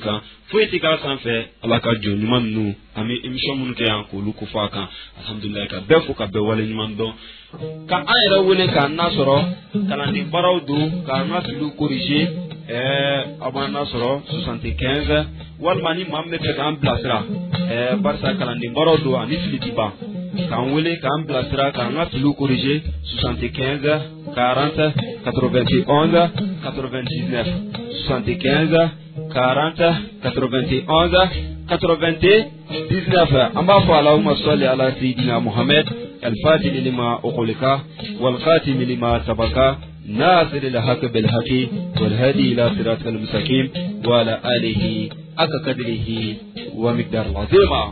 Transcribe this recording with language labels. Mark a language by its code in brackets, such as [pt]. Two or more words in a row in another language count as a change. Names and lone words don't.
[bm] kan foyi tɛ k'a sanfɛ Ala ka jɔn ɲuman ninnu an bɛ émission minnu kɛ yan k'olu kofɔ a kan alhamdulilahi ka bɛɛ fo ka bɛɛ wale ɲuman dɔn ka an yɛrɛ wele k'an nasɔrɔ kalanden baaraw don k'an ka filiw corriger a b'an nasɔrɔ 75 walima ni maa min bɛ fɛ k'an bilasira barisa kalanden baaraw don ani fili ti ban k'an wele k'an bilasira k'an ka filiw corriger 75 40 91 99 [ar] 75 40 91 99 [bm] an b'a fɔ [ar] اللهم صل على سيدنا محمد الفاتح لما أغلق والخاتم لما سبق ناصر الحق بالحق والهادي إلى صراط المستقيم وعلى آله حق قدره ومقدار العظيم.